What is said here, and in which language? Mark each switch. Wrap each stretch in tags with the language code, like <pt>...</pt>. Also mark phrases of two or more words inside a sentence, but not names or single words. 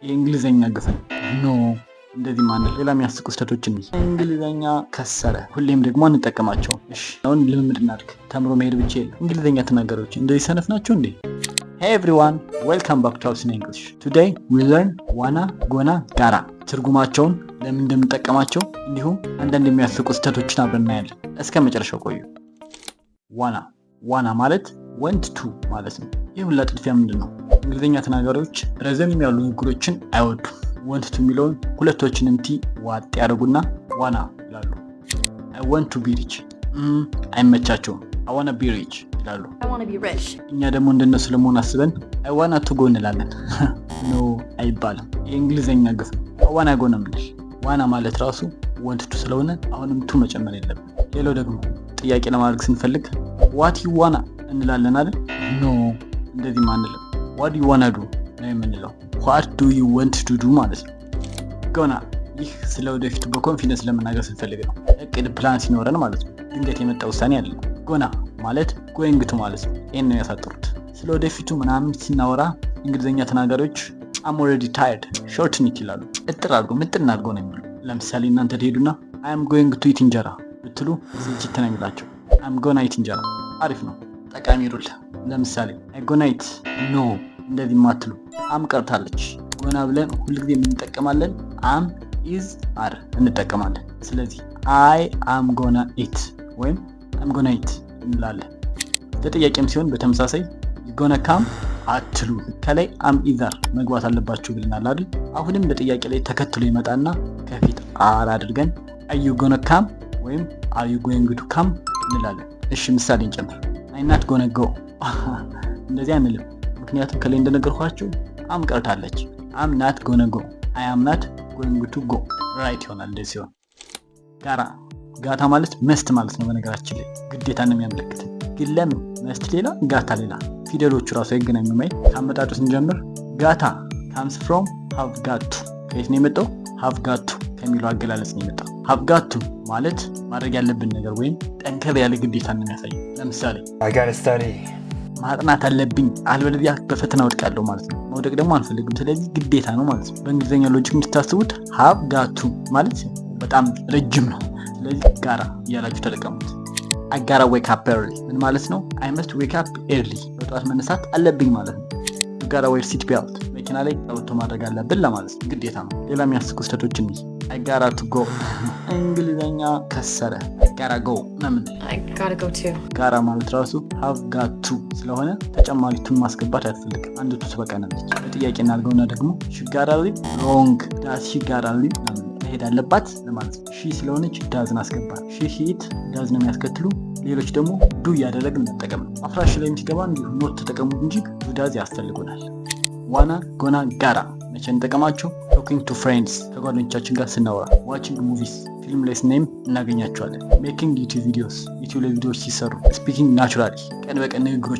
<am>የእንግሊዘኛ ግፍን ኖ እንደዚህ ማለት ሌላ የሚያስቁ ስህተቶችን እንግሊዘኛ ከሰረ ሁሌም ደግሞ አንጠቀማቸው። እሺ አሁን ልምምድ እናድርግ። ተምሮ መሄድ ብቻ የለም። እንግሊዘኛ ተናጋሪዎች እንደዚህ ሰነፍ ናቸው እንዴ?</am> <en>Hey everyone, welcome back to Hausa English. Today we learn wanna, gonna, gotta</en> <am>ትርጉማቸውን፣ ለምን እንደምንጠቀማቸው እንዲሁም አንዳንድ የሚያስቁ ስህተቶችን አብረን እናያለን። እስከ መጨረሻው ቆዩ። ዋና ማለት</am> <en>want to</en> <am>ማለት ነው። ይህ ሁላ ጥድፊያ ምንድን ነው? እንግሊዘኛ ተናጋሪዎች ረዘም ያሉ ንግግሮችን አይወዱም።</am> <en>want to</en> <am>የሚለውን ሁለቶችንም ቲ ዋጥ ያደርጉና ዋና ይላሉ።</am> <en>I want to be rich</en> <am>አይመቻቸውም።</am> <en>I wanna be rich</en> <am>ይላሉ። እኛ ደግሞ እንደነሱ ለመሆን አስበን</am> <en>I wanna to go</en> <am>እንላለን። ኖ አይባልም። የእንግሊዘኛ ግፍ ነው።</am> <en>I wanna go</en> <am>ነው የምንል። ዋና ማለት ራሱ</am> <en>want to</en> <am>ስለሆነ አሁንም ቱ መጨመር የለብን። ሌላው ደግሞ ጥያቄ ለማድረግ ስንፈልግ</am> <en>what you wanna</en> <am>እንላለን አይደል? ኖ እንደዚህ ማንልም።</am> <en>what do you wanna do</en> <am>ነው የምንለው።</am> <en>what do you want to do</en> <am>ማለት ነው። ጎና ይህ ስለ ወደፊቱ በኮንፊደንስ ለመናገር ስንፈልግ ነው። እቅድ ፕላን ሲኖረን ማለት ነው። ድንገት የመጣ ውሳኔ አለ። ጎና ማለት</am> <en>going to</en> <am>ማለት ነው። ይሄን ነው ያሳጥሩት። ስለ ወደፊቱ ምናምን ሲናወራ እንግሊዘኛ ተናጋሪዎች</am> <en>I'm already tired shorten</en> <am>it ይላሉ። እጥር አድርጎ ምጥን አድርጎ ነው የሚሉ። ለምሳሌ እናንተ ትሄዱና</am> <en>I am going to eat</en> <am>እንጀራ ብትሉ ስልችት ነው የሚላቸው።</am> <en>I'm gonna eat</en> <am>እንጀራ አሪፍ ነው። ጠቃሚ ሩል። ለምሳሌ</am> <en>I gonna eat</en> <am>ኖ እንደዚህ ማትሉ። አም ቀርታለች። ጎና ብለን ሁልጊዜ እንጠቀማለን።</am> <en>am is are</en> <am>እንጠቀማለን። ስለዚህ</am> <en>I am gonna eat</en> <am>ወይም</am> <en>I'm gonna eat</en> <am>እንላለን። ለጥያቄም ሲሆን በተመሳሳይ</am> <en>gonna come</en> <am>አትሉ። ከላይ</am> <en>am is are</en> <am>መግባት አለባችሁ ብለናል አይደል? አሁንም በጥያቄ ላይ ተከትሎ ይመጣና ከፊት አር አድርገን</am> <en>are you gonna come</en> <am>ወይም</am> <en>are you going to come</en> <am>እንላለን። እሺ ምሳሌ እንጨምር።</am> <en>I'm not gonna go</en> <am>እንደዚህ አንልም። ምክንያቱም ከላይ እንደነገርኳችሁ አም ቀርታለች።</am> <en>I'm not gonna go I am not going to go</en> <am>ራይት ይሆናል። እንደዚህ ሲሆን ጋታ ማለት መስት ማለት ነው። በነገራችን ላይ ግዴታ ነው የሚያመለክት። ግን ለምን መስት ሌላ ጋታ ሌላ ፊደሎቹ ራሱ አይገናኙም። ካመጣጡ ስንጀምር ጋታ</am> <en>comes from have got to</en> <am>ከየት ነው የመጣው?</am> <en>have got to</en> <am>ከሚለው አገላለጽ ነው የመጣው።</am> <en>have got to</en> <am>ማለት ማድረግ ያለብን ነገር ወይም ጠንከር ያለ ግዴታ ነው የሚያሳየው። ለምሳሌ</am> <en>I gotta study</en> <am>ማጥናት አለብኝ አልበለዚያ በፈተና ወድቃለሁ ማለት ነው። መውደቅ ደግሞ አንፈልግም። ስለዚህ ግዴታ ነው ማለት ነው። በእንግሊዘኛ ሎጂክ እንድታስቡት</am> <en>have got to</en> <am>ማለት በጣም ረጅም ነው። ስለዚህ ጋራ እያላችሁ ተጠቀሙት።</am> <en>I gotta wake up early</en> <am>ምን ማለት ነው?</am> <en>I must wake up early</en> <am>በጠዋት መነሳት አለብኝ ማለት ነው።</am> <en>You gotta wear seat belt</en> <am>መኪና ላይ አውቶ ማድረግ አለብን ለማለት ነው። ግዴታ ነው። ሌላ የሚያስቁ ስህተቶችን</am> <en>I gotta to go</en> <am>እንግሊዘኛ ከሰረ</am> <en>I gotta go</en> <am>ለምን?</am> <en>I gotta go too</en> <am>ጋራ ማለት ራሱ</am> <en>have got to</en> <am>ስለሆነ ተጨማሪ ቱን ማስገባት አያስፈልግም። አንድ ቱ ትበቃናለች። በጥያቄ እናድርገውና ደግሞ</am> <en>she gotta leave wrong does she gotta leave</en> <am>መሄድ አለባት ለማለት ነው። ሺ ስለሆነች ዳዝን አስገባ።</am> <en>she hit does</en> <am>ነው የሚያስከትሉ። ሌሎች ደግሞ ዱ እያደረግን እንጠቀም ነው። አፍራሽ ላይ ሲገባ እንዲሁ ኖት ተጠቀሙት እንጂ</am> <en>do does</en> <am>ያስፈልጉናል።</am> <en>wanna, gonna, gotta</en> <am>መቼ እንጠቀማቸው?</am> <en>talking to friends</en> <am>ከጓደኞቻችን ጋር ስናወራ፣</am> <en>watching movies</en> <am>ፊልም ላይ ስናይም እናገኛቸዋለን።</am> <en>making YouTube videos</en> <am>ዩቲዩብ ላይ ቪዲዮዎች ሲሰሩ፣</am> <en>speaking naturally</en> <am>ቀን በቀን ንግግሮች</am>